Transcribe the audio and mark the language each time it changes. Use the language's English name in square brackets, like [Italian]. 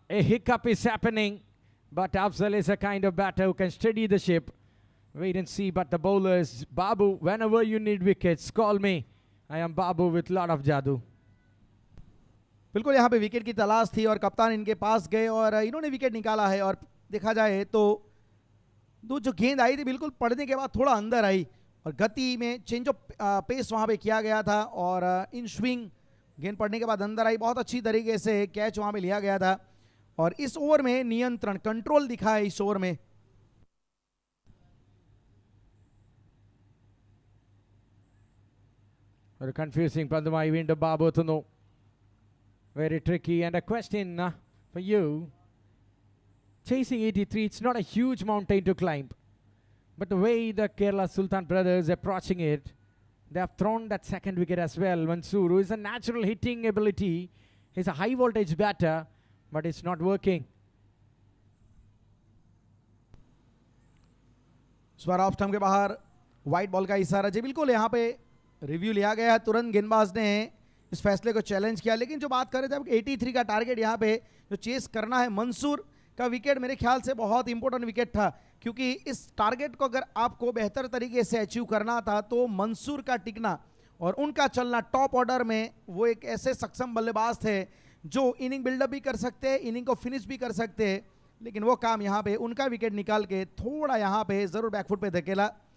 [English] A hiccup is happening, but Afzal is a kind of batter who can steady the ship. Wait and see, but the bowlers, Babu, whenever you need wickets, call me. I am Babu with lot of jadoo. [Hindi] बिल्कुल यहाँ पे wicket की तलाश थी और कप्तान इनके पास गए और इन्होंने विकेट निकाला है। और देखा जाए तो जो गेंद आई थी बिल्कुल पड़ने के बाद थोड़ा अंदर आई और गति में चेंज ऑफ पेस वहाँ पे किया गया था और इन स्विंग गेंद पड़ने के बाद अंदर आई, बहुत अच्छी तरीके से कैच वहाँ पे लिया गया था और इस ओवर में नियंत्रण कंट्रोल दिखा है इस ओवर में। [Malayalam] ഒരു കൺഫ്യൂസിംഗ് പന്തുമായി വീണ്ടും ബാബു എത്തുന്നു. [English] Very tricky, and a question for you. Chasing 83, it's not a huge mountain to climb, but the way the Kerala Sultan brothers approaching it, they have thrown that second wicket as well. Mansoor, who is a natural hitting ability, he's a high voltage batter, but it's not working. [Hindi] इस बार off stump के बाहर white ball का इशारा जी, बिल्कुल यहाँ पे review लिया गया है। तुरंत गेंदबाज ने इस फैसले को चैलेंज किया, लेकिन जो बात कर रहे थे अब 83 का टारगेट यहाँ पे जो चेस करना है, मंसूर का विकेट मेरे ख्याल से बहुत इंपॉर्टेंट विकेट था, क्योंकि इस टारगेट को अगर आपको बेहतर तरीके से अचीव करना था तो मंसूर का टिकना और उनका चलना टॉप ऑर्डर में, वो एक ऐसे सक्षम बल्लेबाज थे जो इनिंग बिल्डअप भी कर सकते हैं, इनिंग को फिनिश भी कर सकते हैं, लेकिन वो काम यहाँ पे उनका विकेट निकाल के थोड़ा यहाँ पे जरूर बैकफुट पे धकेला।